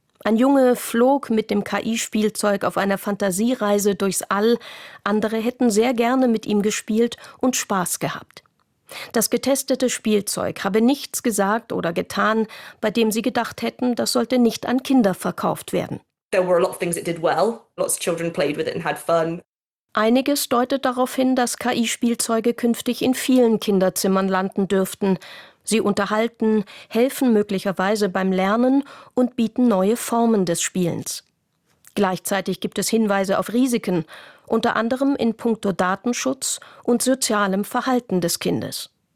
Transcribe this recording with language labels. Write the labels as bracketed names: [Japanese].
[German] Ein Junge flog mit dem KI-Spielzeug auf einer Fantasiereise durchs All. Andere hätten sehr gerne mit ihm gespielt und Spaß gehabt. Das getestete Spielzeug habe nichts gesagt oder getan, bei dem sie gedacht hätten, das sollte nicht an Kinder verkauft werden. [English] There were a lot of things it did well. Lots of children played with it and had fun. [German] Einiges deutet darauf hin, dass KI-Spielzeuge künftig in vielen Kinderzimmern landen dürften. Sie unterhalten, helfen möglicherweise beim Lernen und bieten neue Formen des Spielens. Gleichzeitig gibt es Hinweise auf Risiken, unter anderem in puncto Datenschutz und sozialem Verhalten des Kindes.